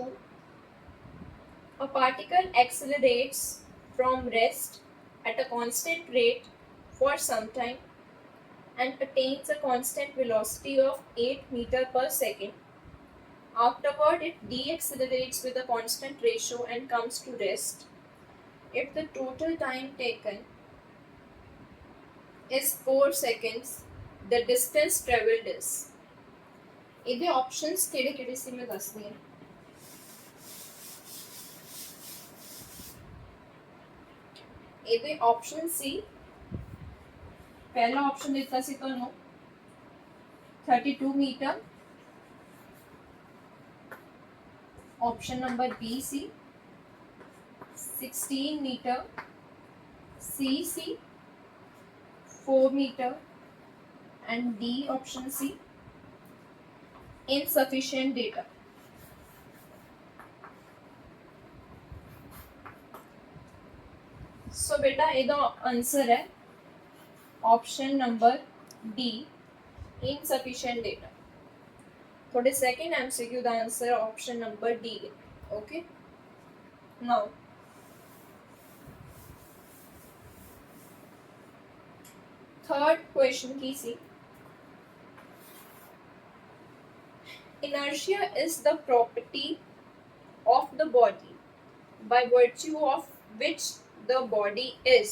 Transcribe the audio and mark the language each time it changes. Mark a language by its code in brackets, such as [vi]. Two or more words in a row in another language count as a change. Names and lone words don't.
[en] A particle accelerates from rest at a constant rate for some time and attains a constant velocity of 8 meter per second. Afterward, it deaccelerates with a constant ratio and comes to rest. If the total time taken is 4 seconds, the distance traveled is. [pa] ਇਹਦੇ options ਕਿਹੜੇ ਕਿਹੜੇ ਸੀ ਮੈਂ ਦੱਸਦੀ ਹਾਂ. ਇਹਦੇ option ਸੀ, ਪਹਿਲਾ option ਦਿੱਤਾ ਸੀ ਤੁਹਾਨੂੰ 32 ਮੀਟਰ, [en] option number B [pa] ਸੀ 16 meter, C ਸੀ 4 [en] meter and D option C insufficient data. So बेटा ਇਹਦਾ आंसर है option number D insufficient data. थोड़े second MCQ ਦਾ आंसर option number D. Okay, now third question [pa] ਕੀ ਸੀ, [en] inertia is the property of the body by virtue of which the body is.